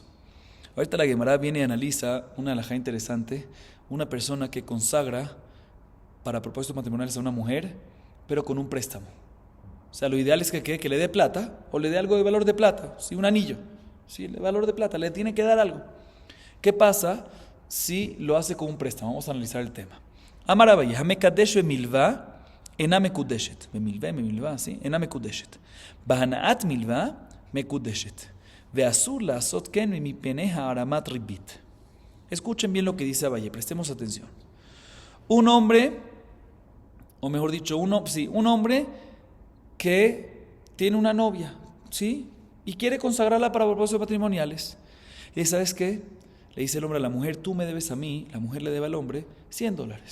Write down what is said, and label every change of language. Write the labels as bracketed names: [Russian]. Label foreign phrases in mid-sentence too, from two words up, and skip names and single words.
[Spanish] Ahorita la Gemara viene y analiza una alajá interesante, una persona que consagra para propósitos matrimoniales a una mujer, pero con un préstamo. O sea, lo ideal es que le dé plata o le dé algo de valor de plata, ¿sí? Un anillo, ¿sí? El valor de plata, le tiene que dar algo. ¿Qué pasa si lo hace con un préstamo? Vamos a analizar el tema. [Hebrew] אמר אביי המקדש במלוה אינה מקודשת. במלוה, ¿sí? אינה מקודשת. בהנאת מלוה מקודשת ואסור לעשות כן מפני הערמת ריבית. [Spanish] Escuchen bien lo que dice Abaye, prestemos atención. Un hombre, o mejor dicho, un hombre que tiene una novia, ¿sí? Y quiere consagrarla para propósitos patrimoniales. Y ¿sabes qué? Le dice el hombre a la mujer, tú me debes a mí, la mujer le debe al hombre $100.